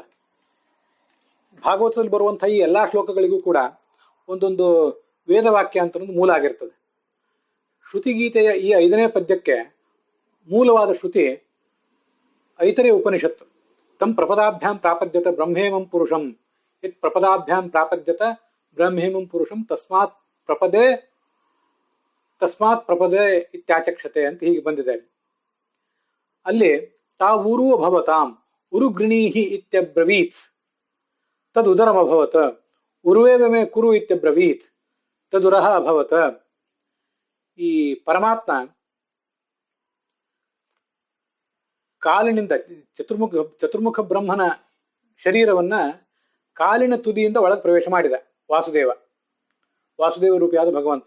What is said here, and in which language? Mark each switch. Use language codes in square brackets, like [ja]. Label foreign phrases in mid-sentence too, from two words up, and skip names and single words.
[kn] ಭಾಗವತದಲ್ಲಿ ಬರುವಂತಹ ಈ ಎಲ್ಲಾ ಶ್ಲೋಕಗಳಿಗೂ ಕೂಡ ಒಂದೊಂದು ವೇದವಾಕ್ಯ ಅಂತ ಒಂದು ಮೂಲ ಆಗಿರ್ತದೆ. ಶ್ರುತಿಗೀತೆಯ ಈ 5ನೇ ಪದ್ಯಕ್ಕೆ ಮೂಲವಾದ ಶ್ರುತಿ ಐತರೇಯ ಉಪನಿಷತ್ತು. [sa] ತಂ ಪ್ರಪದಾಭ್ಯಾಂ ಪ್ರಾಪದ್ಯತ ಬ್ರಹ್ಮೇಮಂ ಪುರುಷಂ, ಯತ್ ಪ್ರಪದಾಭ್ಯಾಂ ಪ್ರಾಪದ್ಯತ ಬ್ರಹ್ಮೇಮಂ ಪುರುಷಂ ತಸ್ಮಾತ್ ಪ್ರಪದೇ ಇತ್ಯಾಚಕ್ಷತೆ [kn] ಅಂತ ಹೀಗೆ ಬಂದಿದೆ. [sa] ಅಲ್ಲಿ ತಾವೂರು ಅಭವತಾಂ ಉರುಗೃಣೀಹಿ ಇತ್ಯಬ್ರವೀತ್ ತದುದರಮಭವತ್, ಉರುವೇವಮೇ ಕುರು ಇತ್ಯಬ್ರವೀತ್ ತದುರಹ ಅಭವತ್. [kn] ಈ ಪರಮಾತ್ಮ ಕಾಲಿನಿಂದ ಚತುರ್ಮುಖ ಬ್ರಹ್ಮನ ಶರೀರವನ್ನ ಕಾಲಿನ ತುದಿಯಿಂದ ಒಳಗೆ ಪ್ರವೇಶ ಮಾಡಿದ ವಾಸುದೇವ ರೂಪಿಯಾದ ಭಗವಂತ.